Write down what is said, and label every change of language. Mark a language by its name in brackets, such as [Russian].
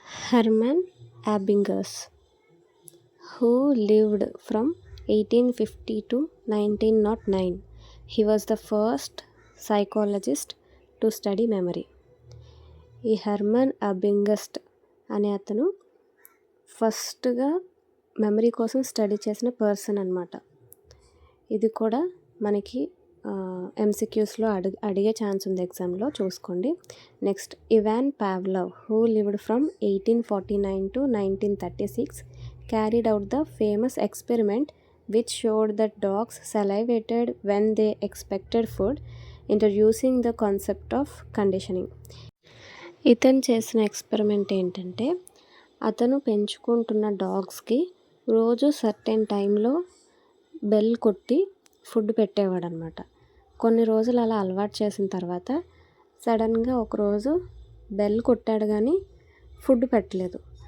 [English] Hermann Ebbinghaus, who lived from 1850 to 1909. He was the first psychologist to study memory. [Telugu] ఈ Hermon అబింగస్ట్ అనే అతను ఫస్ట్గా memory కోసం స్టడీ చేసిన పర్సన్ అనమాట. ఇది కూడా మనకి ఎంసీక్యూస్లో అడిగే ఛాన్స్ ఉంది ఎగ్జామ్లో, చూసుకోండి. [English] Next, Ivan Pavlov, who lived from 1849 to 1936, carried out the famous experiment which showed that dogs salivated when they expected food, introducing the concept of conditioning. [Telugu] ఇతను చేసిన ఎక్స్పెరిమెంట్ ఏంటంటే, అతను పెంచుకుంటున్న డాగ్స్కి రోజు సర్టెన్ టైంలో బెల్ కొట్టి ఫుడ్ పెట్టేవాడనమాట. కొన్ని రోజులు అలా అలవాటు చేసిన తర్వాత సడన్గా ఒకరోజు బెల్ కొట్టాడు కానీ ఫుడ్ పెట్టలేదు.